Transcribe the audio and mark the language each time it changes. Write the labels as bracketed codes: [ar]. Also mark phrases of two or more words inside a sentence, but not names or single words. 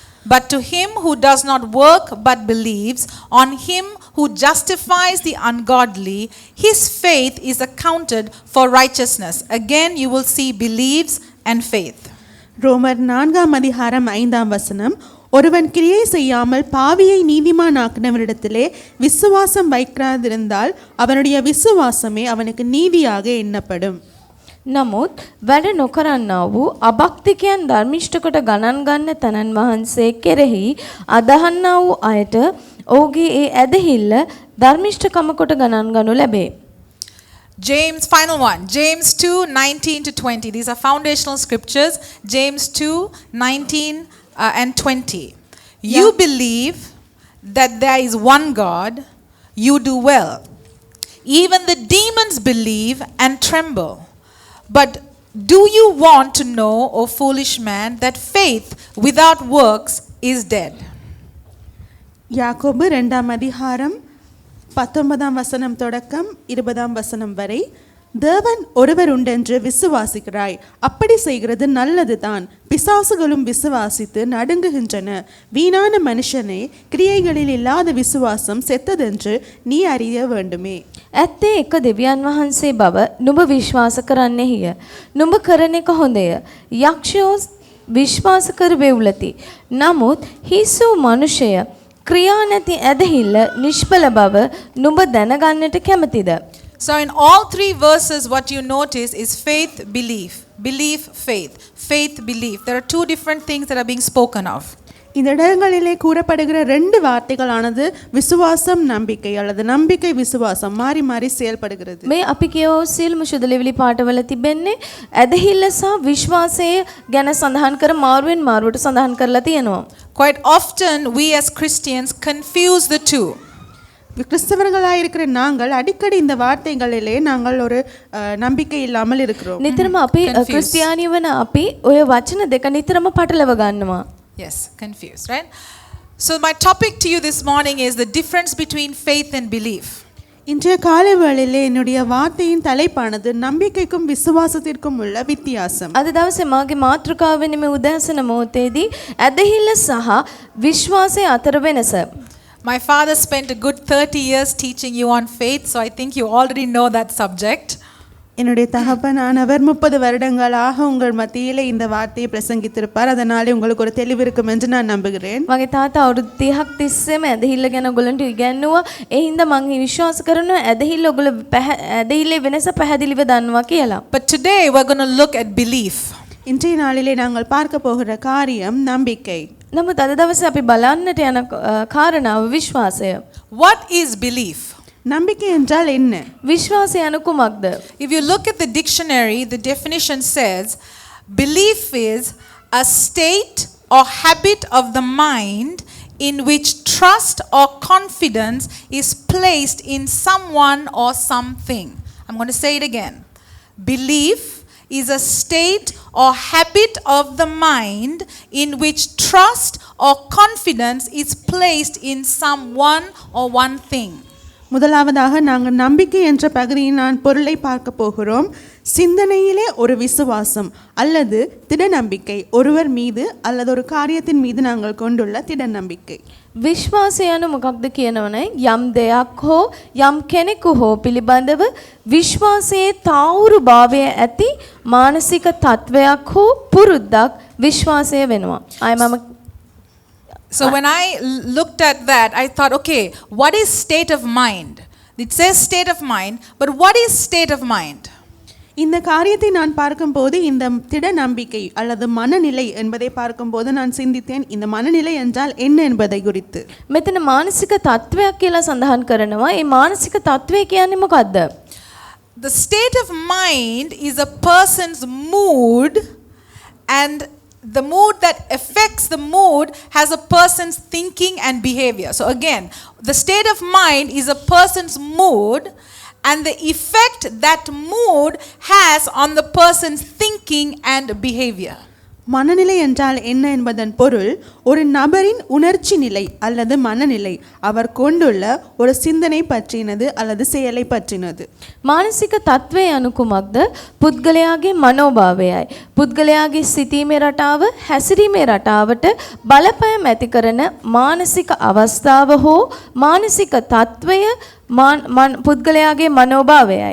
[en] But to him who does not work but believes on him who justifies the ungodly, his faith is accounted for righteousness. Again you will see believes and faith. [ta] ரோமர் 4:5 ஒருவன் கிரியை செய்யாமல் பாவியை நீதிமானாக்கினவரிடத்திலே விசுவாசம் வைக்காதிருந்தால் அவனுடைய விசுவாசமே அவனுக்கு நீதியாக எண்ணப்படும். [si] නමුත් වැඩ නොකරන්නා වූ අභක්තිකයන් ධර්මිෂ්ඨ කොට ගණන් ගන්න තනන් වහන්සේ කෙරෙහි අදහන්නා වූ අයට ඔහුගේ ඒ ඇදහිල්ල ධර්මිෂ්ඨකම කොට ගණන් ගනු ලැබේ. [en] James, final one, James 2:19-20. These are foundational scriptures. James 2:19 and 20. You believe that there is one God, you do well. Even the demons believe and tremble. But do you want to know, O foolish man, that faith without works is dead? [ta] யாக்கோபு 2:19 தொடக்கம் 20 வரை. தேவன் ஒருவர் உண்டென்று விசுவாசிக்கிறாய், அப்படி செய்கிறது நல்லதுதான். பிசாசுகளும் விசுவாசித்து நடுங்குகின்றன. வீணான மனுஷனே, கிரியைகளில் இல்லாத விசுவாசம் செத்ததென்று நீ அறிய வேண்டுமே. [si] ඇත්තේ එක දෙවියන් වහන්සේ බව නුඹ විශ්වාස කරන්නෙහිය. නුඹ කරන එක හොඳය. යක්ෂයෝ විශ්වාස කර වෙවුලති. නමුත් හිසු මනුෂ්‍යය ක්‍රියා නැති ඇදහිල්ල නිෂ්ඵල බව නුඹ දැනගන්නට කැමතිද? [en] So in all three verses what you notice is faith, belief, belief, faith, faith, belief. There are two different things that are being spoken of. [ta] இந்த இடங்களிலே கூறப்படுகிற ரெண்டு வார்த்தைகளானது விசுவாசம் நம்பிக்கை அல்லது நம்பிக்கை விசுவாசம் மாறி மாறி செயல்படுகிறது. [si] මේ අපි කියව සියලුම ශුද්ධලිවිලි පාඨවල තිබෙන්නේ ඇදහිල්ල සහ විශ්වාසය ගැන සඳහන් කර මාරුවෙන් මාරුවට සඳහන් කරලා තියෙනවා. [en] Quite often we as Christians confuse the two. [ta] கிறிஸ்தவர்களாக இருக்கிற நாங்கள் அடிக்கடி இந்த வார்த்தைகளிலே நாங்கள் ஒரு நம்பிக்கை இல்லாமல் இருக்கிறோம். [si] නිතරම අපි ක්‍රිස්තියානි වන අපි ඔය වචන දෙක නිතරම පටලව ගන්නවා. [en] Yes, confused, right? So my topic to you this morning is the difference between faith and belief. [ta] இன்றைய காலை வேளையிலே என்னுடைய வார்த்தையின் தலைப்பானது நம்பிக்கைக்கும் விசுவாசத்திற்கும் உள்ள வித்தியாசம். [si] අද දවසේ මාගේ මාතෘකාව වෙන්නේ මේ උදෑසන මොහොතේදී ඇදහිල්ල සහ විශ්වාසය අතර වෙනස. [en] My father spent a good 30 years teaching you on faith, so I think you already know that subject. [ta] என்னுடைய தகப்பனானவர் 30 வருடங்களாக உங்கள் மத்தியிலே இந்த வார்த்தையை பிரசங்கித்திருப்பார். அதனாலே உங்களுக்கு ஒரு தெளிவு இருக்கும் என்று நான் நம்புகிறேன். [si] මගේ තාත්තා අවුරුදු 30ක් තිස්සේම ඇදහිල්ල ගැන ඔයගොල්ලන්ට ඉගැන්නුවා. ඒ හින්දා මම විශ්වාස කරනවා ඇදහිල්ල ඔයගොල්ලෝ ඇදහිල්ලේ වෙනස පැහැදිලිව දන්නවා කියලා. [en] But today we're going to look at belief. [ta] இன்றைய நாளிலே நாங்கள் பார்க்க போகிற காரியம் நம்பிக்கை. [si] නමුත් අද දවසේ අපි බලන්නට යන කාරණාව විශ්වාසය. [en] What is belief? [ta] நம்பிக்கை என்றால் என்ன? [si] විශ්වාසය යනු කුමක්ද? [en] If you look at the dictionary, the definition says belief is a state or habit of the mind in which trust or confidence is placed in someone or something. I'm going to say it again. Belief is a state or habit of the mind in which trust or confidence is placed in someone or one thing. [ta] முதலாவதாக நாங்கள் நம்பிக்கை என்ற பகுதியின் நான் பொருளை பார்க்க போகிறோம். சிந்தனையிலே ஒரு விசுவாசம் அல்லது திட நம்பிக்கை, ஒருவர் மீது அல்லது ஒரு காரியத்தின் மீது நாங்கள் கொண்டுள்ள திட நம்பிக்கை. [si] විශ්වාසය යනු මොකක්ද කියනවනේ යම් දෙයක් හෝ යම් කෙනෙකු හෝ පිළිබඳව විශ්වාසයේ තාවුරු භාවය ඇති මානසික තත්වයක් හෝ පුරුද්දක් විශ්වාසය වෙනවා. [en] So when I looked at that, I thought, okay, what is state of mind? It says state of mind, but what is state of mind? [ta] இந்த காரியத்தை நான் பார்க்கும்போது இந்த திட நம்பிக்கை அல்லது மனநிலை என்பதை பார்க்கும்போது நான் சிந்தித்தேன், இந்த மனநிலை என்றால் என்ன என்பதை குறித்து. [si] මෙතන මානසික තත්වයක් කියලා සඳහන් කරනවා. ඒ මානසික තත්වය කියන්නේ මොකද්ද? [en] The state of mind is a person's mood, and the mood that affects the mood has a person's thinking and behavior. So again, the state of mind is a person's mood and the effect that mood has on the person's thinking and behavior. [ta] மனநிலை என்றால் என்ன என்பதன் பொருள் ஒரு நபரின் உணர்ச்சி நிலை அல்லது மனநிலை அவர் கொண்டுள்ள ஒரு සින්දනය පற்றிනது அல்லது செயலை பற்றினது. [si] මානසික තත්ත්වය යනු කුමක්ද? පුද්ගලයාගේ මනෝභාවයයි. පුද්ගලයාගේ සිතීමේ රටාව, හැසිරීමේ රටාවට බලපෑම් ඇති කරන මානසික අවස්ථාව හෝ මානසික තත්ත්වය පුද්ගලයාගේ මනෝභාවයයි.